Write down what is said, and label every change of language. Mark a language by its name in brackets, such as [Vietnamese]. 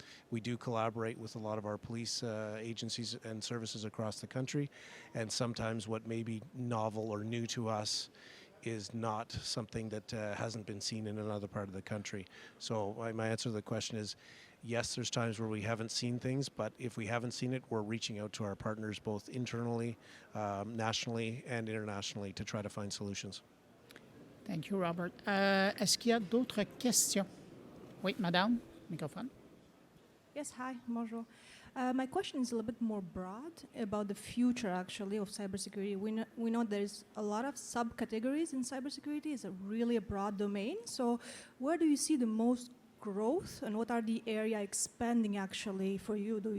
[English] We do collaborate with a lot of our police agencies and services across the country, and sometimes what may be novel or new to us is not something that hasn't been seen in another part of the country. So my answer to the question is, Yes, there's times where we haven't seen things, but if we haven't seen it, we're reaching out to our partners both internally, nationally, and internationally to try to find solutions. Thank you, Robert. [French] Est-ce qu'il y a d'autres questions? Oui, madame, microphone. [English] Yes, hi, bonjour. My question is a little bit more broad about the future, actually, of cybersecurity. We know there's a lot of subcategories in cybersecurity. It's really a broad domain. So where do you see the most growth, and what are the area expanding, actually, for you?